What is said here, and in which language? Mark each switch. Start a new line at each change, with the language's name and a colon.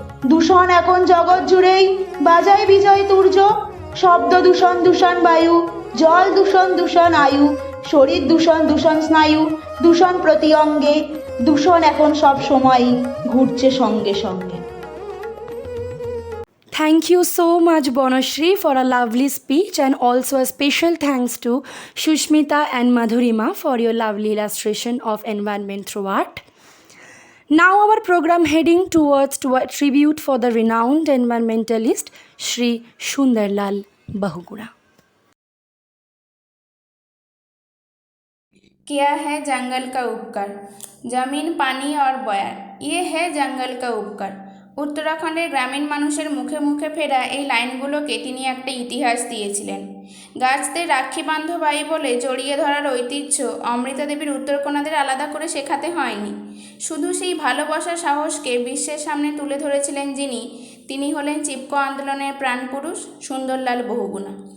Bangla: দূষণ এখন জগৎ জুড়েই, বাজায় বিজয় তুর্য। শব্দ দূষণ, দূষণ বায়ু, জল দূষণ, দূষণ আয়ু, শরীর দূষণ, দূষণ স্নায়ু, দূষণ প্রতি অঙ্গে। দূষণ এখন সব সময়ই ঘুরছে সঙ্গে সঙ্গে।
English: Thank you so much, Bonashri, for a lovely speech, and also a special thanks to Shushmita and Madhurima for your lovely illustration of environment through art. Now our program heading towards to a tribute for the renowned environmentalist Shri Sundarlal Bahuguna.
Hindi: किया है जंगल का उपकार, जमीन पानी और बयार, ये है जंगल का उपकार।
Bangla: উত্তরাখণ্ডের গ্রামীণ মানুষের মুখে মুখে ফেরা এই লাইনগুলোকে তিনি একটা ইতিহাস দিয়েছিলেন। গাছদের রাক্ষী বান্ধব ভাই বলে জড়িয়ে ধরার ঐতিহ্য অমৃতা দেবীর উত্তরকন্যাদের আলাদা করে শেখাতে হয়নি। শুধু সেই ভালোবাসার সাহসকে বিশ্বের সামনে তুলে ধরেছিলেন তিনি হলেন চিপকো আন্দোলনের প্রাণপুরুষ সুন্দরলাল বহুগুণা।